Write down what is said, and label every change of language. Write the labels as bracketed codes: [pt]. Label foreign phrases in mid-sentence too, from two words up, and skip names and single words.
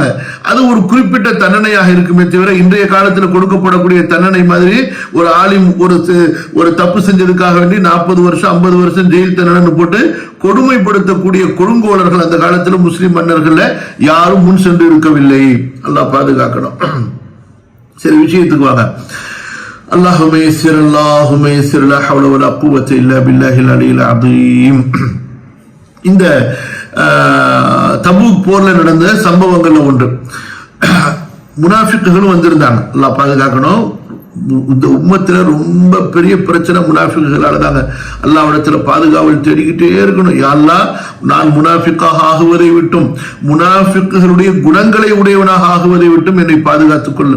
[ta] அது ஒரு குறிப்பிட்ட தண்டனையாக இருக்குமே தவிர இன்றைய காலத்தில் கொடுக்கப்படக்கூடிய தண்டனை மாதிரி ஒரு ஆலிம் ஒரு தப்பு செஞ்சதுக்காக வேண்டி 40 வருஷம் 50 வருஷம் ஜெயில் தண்டனை போட்டு கொடுமைப்படுத்தக்கூடிய கொடுங்கோலர்கள் அந்த காலத்தில் முஸ்லிம் மன்னர்கள் யாரும் முன் சென்று இருக்கவில்லை. அல்லாஹ் பாதுகாக்கணும். சரி, விஷயத்துக்கு வாங்க. [ar] اللهم يسر اللهم يسر لا حول ولا قوة إلا بالله العلي العظيم. [ta] இந்த தபூக் போர்ல நடந்த சம்பவங்கள்ல ஒன்று, முனாஃபிக்குகளும் வந்திருந்தாங்க. அல்லாஹ் பாதுகாக்கணும். இந்த உம்மத்துல ரொம்ப பெரிய பிரச்சனை முனாஃபிக்குகளால தாங்க. அல்லாஹ்விடத்துல பாதுகாவல் தேடிக்கிட்டே இருக்கணும். யா அல்லாஹ், நான் முனாஃபிக்காக ஆகுவதை விட்டும் முனாஃபிக்குகளுடைய குணங்களை உடையவனாக ஆகுவதை விட்டும் என்னை பாதுகாத்துக் கொள்ளும்.